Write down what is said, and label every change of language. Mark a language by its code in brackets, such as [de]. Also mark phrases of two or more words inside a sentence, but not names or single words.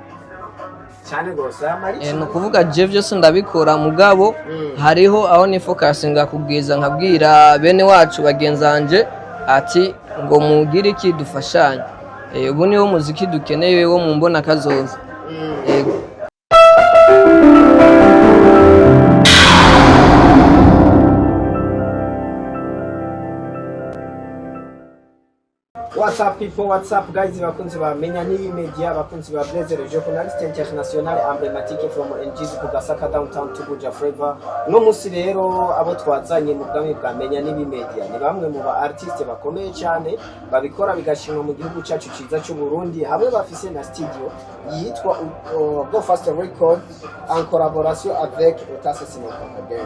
[rn] cyane gose no kuvuga je byose ndabikora mugabo hariho aho ni focusinga kubwiza nkabwira bene wacu bagenzanje ati ngo mugire iki dufashanye ubu niwo muziki dukeneye wo mu mbona kazoza [en] What's up people, what's up guys, [rn] bakunzi ba Menya Nibi Media, bakunzi ba Blazer Journalist International Emblematique from NGZ ku Gasaka downtown to Buja Flavor. No musi rero abo twazanye mu bwami bwa Menya Nibi Media ni bamwe mu ba artiste bakomeye cyane babikora bigashimwa mu gihugu cyacu ciza cy'u Burundi hamwe bafise na studio yitwa Go Faster Record [fr] en collaboration avec [rn] Utase Sinopaka Gang.